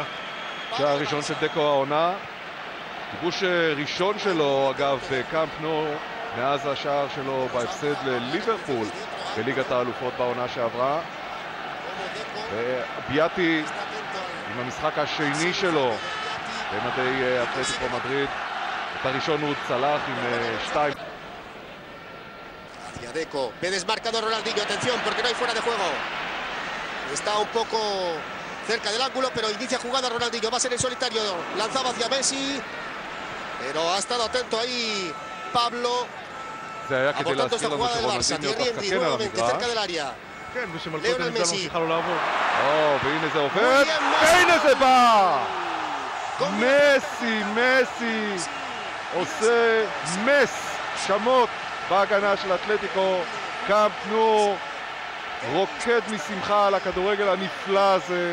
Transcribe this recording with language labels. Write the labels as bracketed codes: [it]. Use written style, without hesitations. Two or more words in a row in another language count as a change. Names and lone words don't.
[he] שער הראשון של דקו העונה, כיבוש ראשון שלו אגב בקאמפ נו מאז השער שלו בהפסד לליברפול בליגת האלופות בעונה שעברה. וביאטי עם המשחק השני שלו במדי אתלטיקו מדריד, את הראשון הוא צלח עם 2. [es] Hacia Deco, ve desmarcado Ronaldinho, atención porque no hay fuera de juego. Está un poco cerca del ángulo, pero inicia jugada Ronaldinho, va a ser en solitario, lanzaba hacia Messi, pero ha estado atento ahí Pablo, abortando esta jugada del Barça. Thierry Henry nuevamente cerca del área. [he] כן, ושמלכות הנבדל ממשיכה לו לעבור. והנה זה עובד, והנה זה בא! מסי עושה שמות בהגנה של אתלטיקו. קאמפ נו רוקד משמחה על הכדורגל הנפלא הזה.